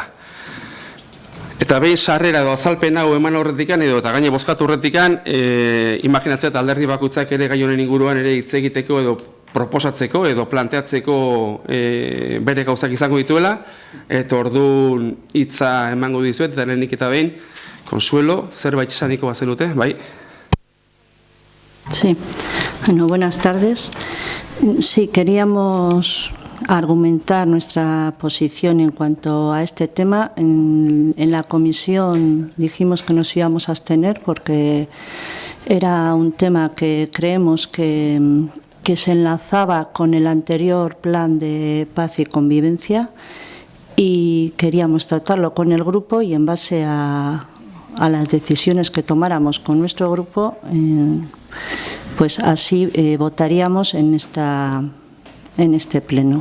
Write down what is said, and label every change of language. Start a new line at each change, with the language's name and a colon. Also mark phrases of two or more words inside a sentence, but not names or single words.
Basque: Eta behin sarrera edo azalpen hau eman horretikan edo eta gaine bozkatu horretikan, imaginatzea eta alderdi bakoitzak ere gai honen inguruan ere hitz egiteko edo proposatzeko edo planteatzeko bere gauzak izango dituela, eta orduan hitza emango dizuet, eta lehenik eta behin, Consuelo, zerbait esaniko bazenute, bai?
Spanish: Sí, bueno, buenas tardes. Sí, queríamos argumentar nuestra posición en cuanto a este tema. En la comisión dijimos que nos íbamos a abstener porque era un tema que creemos que se enlazaba con el anterior plan de paz y convivencia y queríamos tratarlo con el grupo y en base a las decisiones que tomáramos con nuestro grupo, pues así votaríamos en este pleno.